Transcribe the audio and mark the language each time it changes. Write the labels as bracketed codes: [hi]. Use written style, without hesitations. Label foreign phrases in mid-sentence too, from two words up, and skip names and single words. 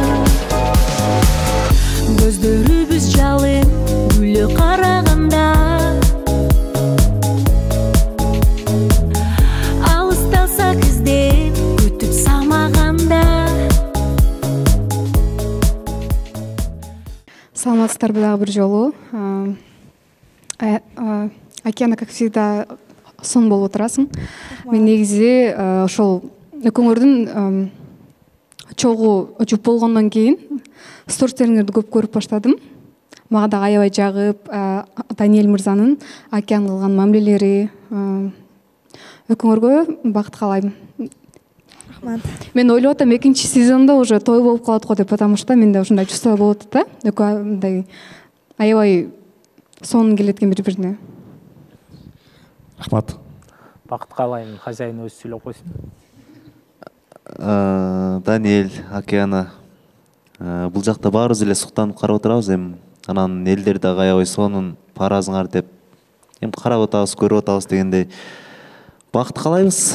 [ky] Көздөрүбүз жалын күлө караганда, алысталсак издеп күтүп самаганда. Саламатсыздарбы дагы бир жолу. Океана, [ru] как всегда, [ky] сон болуп отурасың. Мен негизи ошол экөөңөрдүн чогуу жуп болгондон кийин стористериңерди көп көрүп баштадым. Мага дагы аябай жагып, Даниэль мырзанын Океан кылган мамилелери, экөөңөргө бакыт каалайм. Мен ойлоп атам, экинчи сезондо уже той болуп калат го деп, [ru] потому что [ky] менде ушундай чувство болот да. Экөө мындай аябай сонун келет экен бири-бирине. Рахмат. Бакыт каалайм, хозяин өзү сүйлөп койсун. Даниэль, Океана, бул жакта баарыбыз эле суктанып карап отурабыз, эми анан элдер дагы аябай сонун паразыңар деп эми карап атабыз, көрүп атабыз дегендей бакыт каалайбыз.